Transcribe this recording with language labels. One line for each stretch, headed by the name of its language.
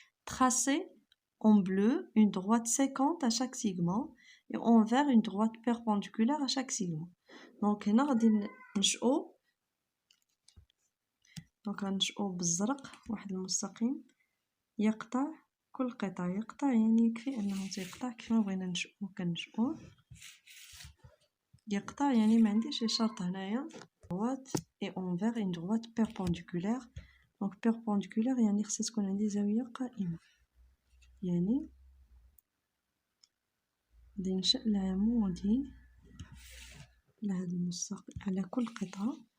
French: tracer en bleu une droite séquente à chaque segment et en vert une droite perpendiculaire à chaque segment.
Arabic: دونك هنا غادي غنشئو بالزرق واحد المستقيم يقطع كل قطعة. يقطع يعني يكفي انه تيقطع كيفما بغينا نشئو كنشئوه. يقطع يعني ما عنديش شرط هنايا.
French: droite et envers une droite perpendiculaire.
Arabic: donc perpendiculaire يعني خصها تكون عندي زاوية قائمة، يعني غادي ننشئ العمودي لهاد المستقيم على كل قطعة.